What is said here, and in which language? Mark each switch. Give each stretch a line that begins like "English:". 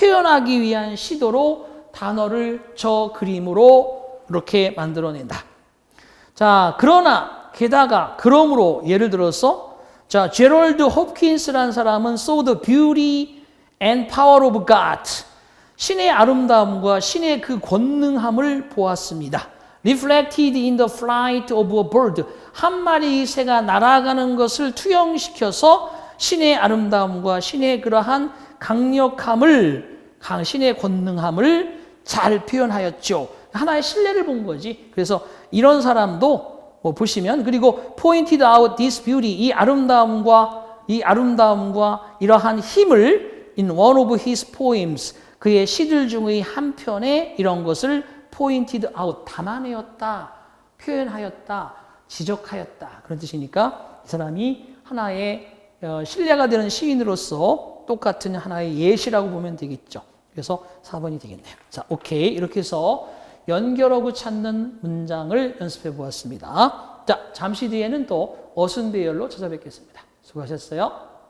Korean: 표현하기 위한 시도로 단어를 저 그림으로 이렇게 만들어낸다. 자, 그러나 게다가 그러므로 예를 들어서 자, 제럴드 홉킨스라는 사람은
English: saw the beauty and power of God.
Korean: 신의 아름다움과 신의 그 권능함을 보았습니다.
English: Reflected in the flight of a bird.
Korean: 한 마리 새가 날아가는 것을 투영시켜서 신의 아름다움과 신의 그러한 강력함을, 신의 권능함을 잘 표현하였죠. 하나의 신뢰를 본 거지. 그래서 이런 사람도 보시면 그리고
English: pointed out this beauty.
Korean: 이 아름다움과 이러한 힘을
English: in one of his poems.
Korean: 그의 시들 중의 한 편에 이런 것을
English: pointed out,
Korean: 담아내었다, 표현하였다, 지적하였다. 그런 뜻이니까 이 사람이 하나의 신뢰가 되는 시인으로서 똑같은 하나의 예시라고 보면 되겠죠. 그래서 4번이 되겠네요. 자, 오케이. 이렇게 해서 연결어구 찾는 문장을 연습해 보았습니다. 자, 잠시 뒤에는 또 어순 배열로 찾아뵙겠습니다. 수고하셨어요.